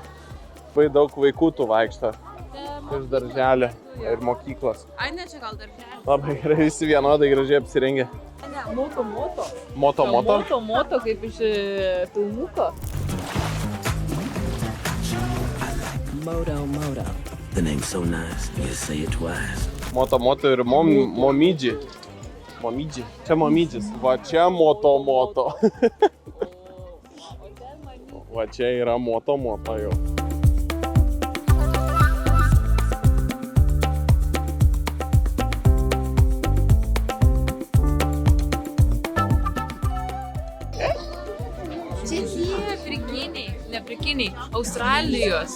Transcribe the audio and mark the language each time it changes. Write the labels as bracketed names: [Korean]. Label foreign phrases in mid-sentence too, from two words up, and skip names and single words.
[Lithuanian] Labai daug vaikų tu vaikšto. Iš darželio ir mokyklos. Ai, ne, čia gal darželio. Labai gerai, visi vienodai gražiai apsirengę. Ne, moto. Moto? Kaip iš filmuko. Moto. [English] The name's so nice, you say it twice. [Lithuanian] Moto ir momidži. Čia momidžis. Va čia moto. Va čia yra moto jau. Afrikiniai, Australijos.